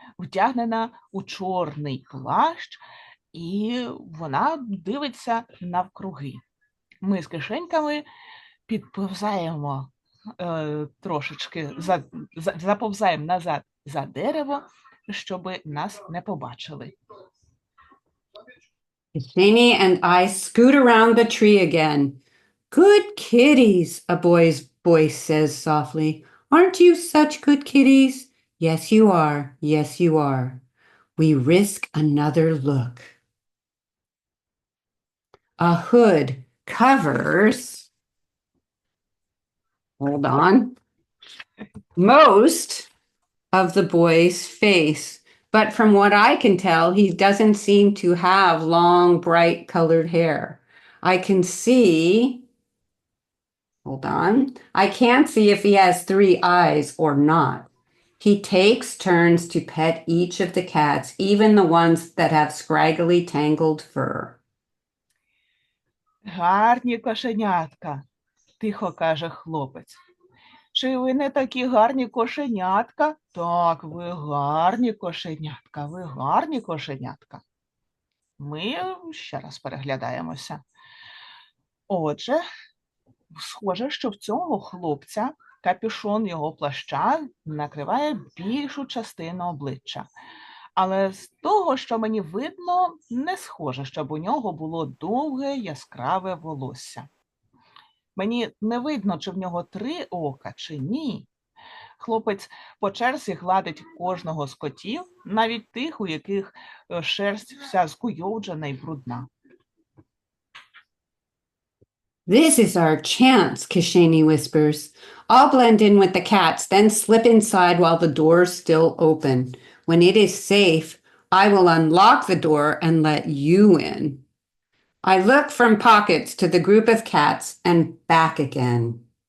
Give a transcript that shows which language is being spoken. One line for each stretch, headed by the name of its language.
Ukrainian: вдягнена у чорний плащ, і вона дивиться навкруги. Ми з кишеньками підповзаємо трошечки, заповзаємо назад за дерево, щоб нас не побачили.
English: Kisheni and I scoot around the tree again. Good kitties, a boy's voice says softly. Aren't you such good kitties? Yes, you are. Yes, you are. We risk another look. A hood covers, hold on, most of the boy's face. But from what I can tell, he doesn't seem to have long, bright colored hair. I can see, hold on, I can't see if he has 3 eyes or not. He takes turns to pet each of the cats, even the ones that have scraggly, tangled fur.
Ukrainian: Гарні кошенятка, тихо каже хлопець. Чи ви не такі гарні кошенятка? Так, ви гарні кошенятка, ви гарні кошенятка. Ми ще раз переглядаємося. Отже, схоже, що в цього хлопця капюшон його плаща накриває більшу частину обличчя. Але з того, що мені видно, не схоже, щоб у нього було довге яскраве волосся. Мені не видно, чи в нього 3 ока, чи ні. Хлопець по черзі гладить кожного з котів, навіть тих, у яких шерсть вся скуйовджена і брудна.
English: This is our chance, Kisheni whispers. I'll blend in with the cats, then slip inside while the door's still open. When it is safe, I will unlock the door and let you in. I look from pockets to the group of cats and back again.